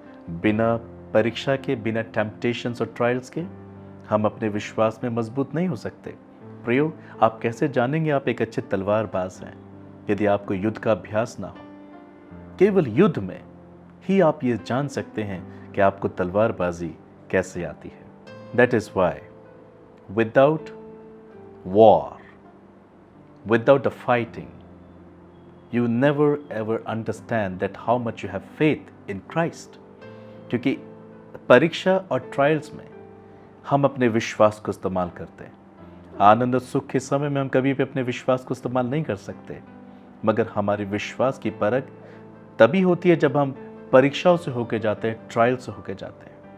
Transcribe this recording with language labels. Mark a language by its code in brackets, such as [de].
[hi] बिना परीक्षा के, बिना टेम्पटेशंस और ट्रायल्स के हम अपने विश्वास में मजबूत नहीं हो सकते। प्रियो, आप कैसे जानेंगे आप एक अच्छे तलवारबाज हैं यदि आपको युद्ध का अभ्यास ना हो? केवल युद्ध में ही आप ये जान सकते हैं कि आपको तलवारबाजी कैसे आती है। [en] That is why without war, without a fighting, you never ever understand that how much you have faith in Christ। [hi] क्योंकि परीक्षा और ट्रायल्स में हम अपने विश्वास को इस्तेमाल करते हैं। आनंद और सुख के समय में हम कभी भी अपने विश्वास को इस्तेमाल नहीं कर सकते, मगर हमारे विश्वास की परख तभी होती है जब हम परीक्षाओं से होके जाते हैं, ट्रायल से होके जाते हैं।